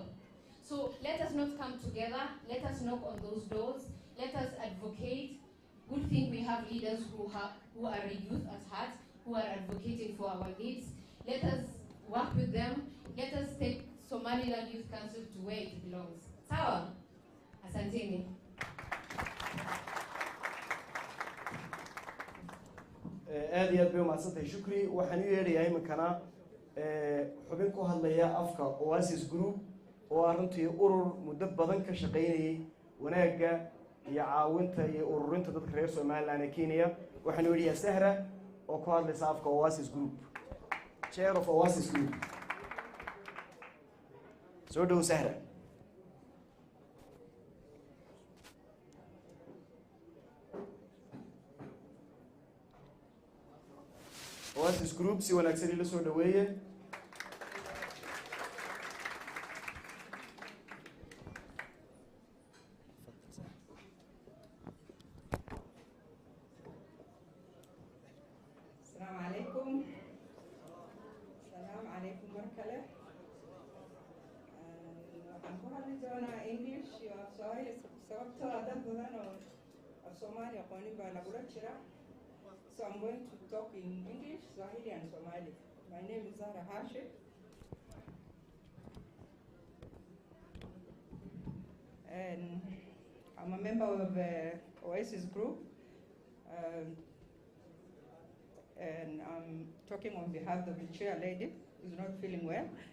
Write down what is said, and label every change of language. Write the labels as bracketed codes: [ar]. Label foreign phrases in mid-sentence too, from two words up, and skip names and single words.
[en] So let us not come together. Let us knock on those doors. Let us advocate. Good thing we have leaders who are youth at heart, who are advocating for our needs. Let us work with them. Let us take Somaliland Youth Council to where it belongs. [sw] Sawa? Asanteni. [so] aad iyo aad bay umahadsantahay Shukri. Waxaan u yeedhayaa iminkana xubin ku hadlaya afka Oasis Group oo runtii urur muddo badan ka shaqeynayay wanaagga iyo caawinta iyo ururinta dadka reer Somaliland ee Kenya. Waxaan u yeedhayaa Sahra oo ku hadlaysa afka Oasis Group, [en] chair of Oasis Group. [so] Soo dhow Sahra. Oasis Group si wanaagsan ila soo dhaweeye. [ar] السلام عليكم. السلام عليكم markale. [so] Waxaan ku hadli doonaa English iyo Swahili sababtoo ah dad badan oo af Soomaali aqoonin baa nagula jira. [en] So I'm going to talk in English, Swahili and Somali. My name is Zahra Hashim. And I'm a member of Oasis Group. And I'm talking on behalf of the chair lady who's not feeling well.